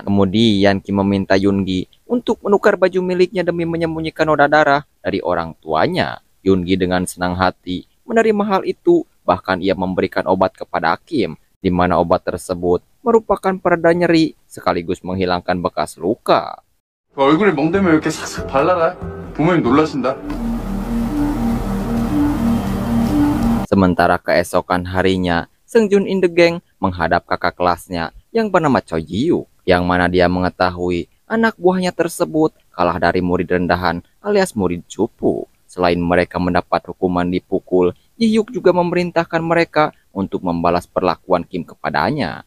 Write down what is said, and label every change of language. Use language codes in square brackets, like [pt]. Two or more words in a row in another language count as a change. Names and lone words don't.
[id] Kemudian Kim meminta Yoongi untuk menukar baju miliknya demi menyembunyikan noda darah dari orang tuanya. Yoongi dengan senang hati menerima hal itu, bahkan ia memberikan obat kepada Kim, di mana obat tersebut merupakan pereda nyeri sekaligus menghilangkan bekas luka. [ko] 얼굴에 멍대면 이렇게 싹싹 발라라. 부모님 놀라신다. [id] Sementara keesokan harinya, Seung-jun [en] in the gang [id] menghadap kakak kelasnya yang bernama Choi Ji-hyuk, yang mana dia mengetahui anak buahnya tersebut kalah dari murid rendahan alias murid cupu. Selain mereka mendapat hukuman dipukul, Ji-hyuk juga memerintahkan mereka untuk membalas perlakuan Kim kepadanya.